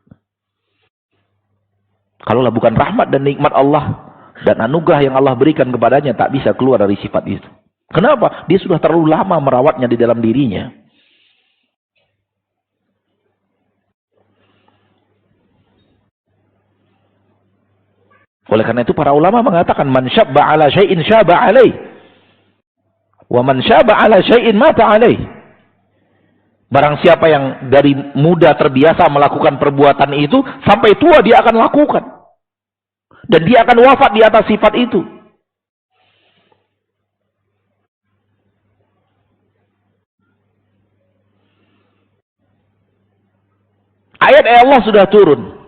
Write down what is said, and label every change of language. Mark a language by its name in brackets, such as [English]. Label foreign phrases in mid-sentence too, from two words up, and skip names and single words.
[Indonesian] Kalaulah bukan rahmat dan nikmat Allah dan anugerah yang Allah berikan kepadanya, tak bisa keluar dari sifat itu. Kenapa? Dia sudah terlalu lama merawatnya di dalam dirinya. Oleh karena itu para ulama mengatakan [Arabic] من شب على شيء شاب عليه ومن شاب على شيء مات عليه. [Indonesian] Barang siapa yang dari muda terbiasa melakukan perbuatan itu, sampai tua dia akan lakukan. Dan dia akan wafat di atas sifat itu. Ayat Allah sudah turun.